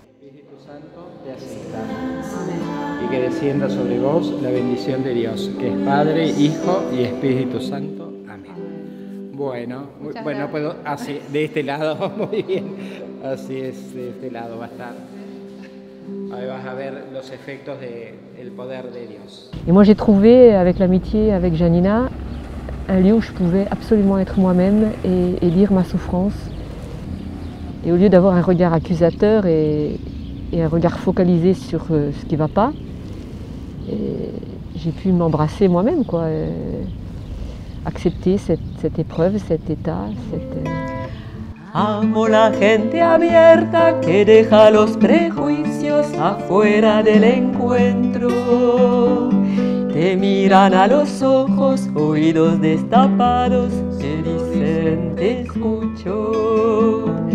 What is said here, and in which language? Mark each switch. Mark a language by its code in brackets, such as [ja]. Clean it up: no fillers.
[es] El Espíritu Santo te asista y que descienda sobre vos la bendición de Dios, que es Padre, Hijo y Espíritu Santo. Amén. Bueno, puedo así, de este lado, muy bien. Así es, de este lado va a estar. Ahí vas a ver los efectos del poder de Dios. [fr] Et moi j'ai trouvé, avec l'amitié avec Janina, un lieu où je pouvais absolument être moi-même et dire ma souffrance. Et au lieu d'avoir un regard accusateur et un regard focalisé sur ce qui ne va pas, j'ai pu m'embrasser moi-même, quoi. Accepter cette épreuve, cet état, [es] Amo la gente abierta que deja los prejuicios afuera del encuentro. Te miran a los ojos, oídos destapados, te dicen te escucho.